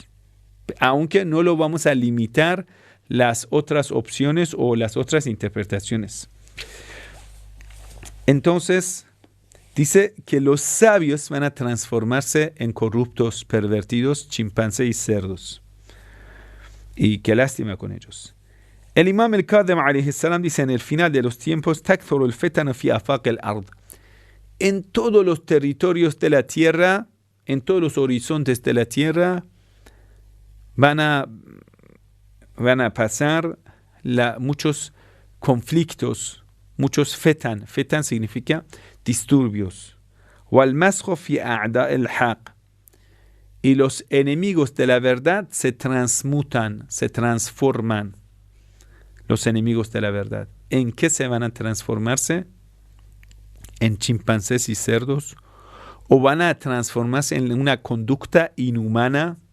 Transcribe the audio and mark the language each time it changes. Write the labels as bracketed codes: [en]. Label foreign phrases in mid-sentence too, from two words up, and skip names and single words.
[es] Aunque no lo vamos a limitar las otras opciones o las otras interpretaciones. Entonces, dice que los sabios van a transformarse en corruptos, pervertidos, chimpancés y cerdos. Y qué lástima con ellos. El imam al-Kadhim [ar] عليه سلام [es] dice en el final de los tiempos, [ar] تكثر الفتن في آفاق الأرض. [es] En todos los territorios de la tierra, en todos los horizontes de la tierra, van a pasar muchos conflictos, muchos fetan. Fetan significa disturbios. [ar] وَالْمَسْخُ فِي أَعْدَاءِ الْحَقِّ. [es] Y los enemigos de la verdad se transmutan, se transforman. Los enemigos de la verdad. ¿En qué se van a transformarse? ¿En chimpancés y cerdos? ¿O van a transformarse en una conducta inhumana?